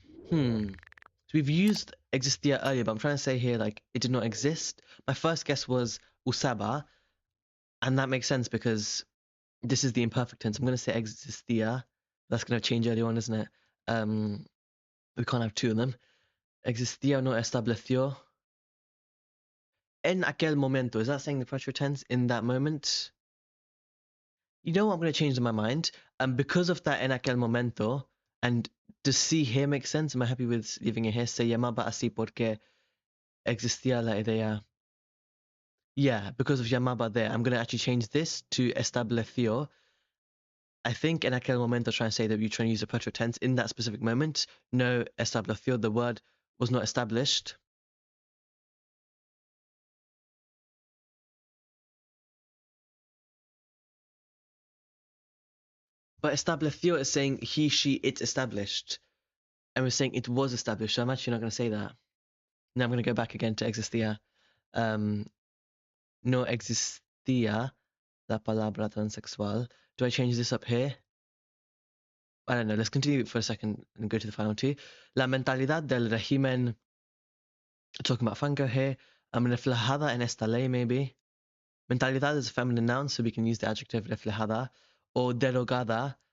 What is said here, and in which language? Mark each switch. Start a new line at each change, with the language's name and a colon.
English: So we've used existía earlier, but I'm trying to say here like it did not exist. My first guess was usaba, and that makes sense because this is the imperfect tense. I'm going to say existía. That's going to change earlier on, isn't it? We can't have two of them.
Spanish: Existía o no estableció. En aquel momento.
English: Is that saying the future tense in that moment? You know what? I'm going to change my mind. Because of that
Spanish: en aquel momento,
English: and does see here make sense? Am I happy with leaving it here?
Spanish: Se llamaba así porque existía la idea.
English: Yeah, because of llamaba there. I'm going to actually change this to estableció. I think
Spanish: en aquel momento
English: trying to say that you're trying to use a future tense in that specific moment.
Spanish: No estableció,
English: the word was not established. But estableció is saying he, she, it's established. And we're saying it was established. So I'm actually not going to say that. Now I'm going to go back again to existía.
Spanish: No existía la palabra transexual.
English: Do I change this up here? I don't know. Let's continue for a second and go to the final two.
Spanish: La mentalidad del régimen,
English: talking about Franco here,
Spanish: reflejada en esta ley, maybe.
English: Mentalidad is a feminine noun, so we can use the adjective reflejada or derogada.